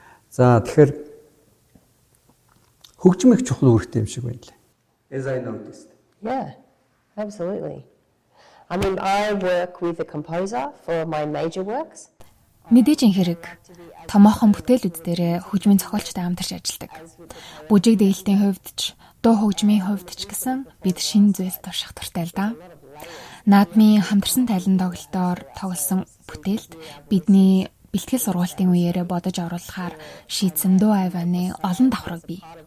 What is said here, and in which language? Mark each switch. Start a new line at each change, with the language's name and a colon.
Mongolian: За тэгэхээр хөгжим их чухал үүрэгтэй юм шиг байна лээ.
English: As I noticed. Yeah, absolutely. I mean, I work with a composer for my major works.
Mongolian: Мэдээж энэ хэрэг томоохон бүтээлүүд дээр хөгжмийн зохиолчтой хамтарч ажилладаг. Бүжиг дэглэлтийн хувьд ч, дуу хөгжмийн хувьд ч гэсэн бид шинэ зүйл турших туртай л да. Наадмын хамтарсан тайлан тоглолтоор тоглосон бүтээлд бидний бэлтгэл сургалтын үеэрээ бодож оруулахаар шийдсэн дуу авианы олон давхраг бий.